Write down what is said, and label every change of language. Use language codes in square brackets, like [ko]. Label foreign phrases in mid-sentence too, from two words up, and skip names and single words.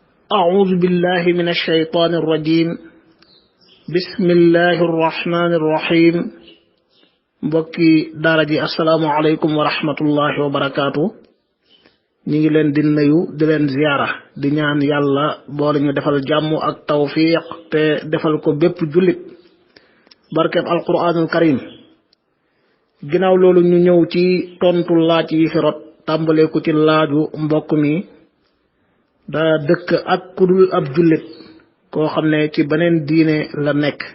[ar] أعوذ بالله من الشيطان الرجيم بسم الله الرحمن الرحيم [wo] mbokki daara ji [ar] السلام عليكم ورحمة الله وبركاته ñu [wo] ngi leen di nuyu di leen ziyaara di ñaan yàlla boole ñu defal jàmm ak tawfiq te defal ko bépp jullit barkeb [ar] القرآن الكريم [wo] ginnaaw loolu ñu ñëw ci tontu laaj yi fi rot tàmbalee ko ci laaju mbokk mi da dëkk ak kudul ab jullit koo xam ne ci beneen diine la nekk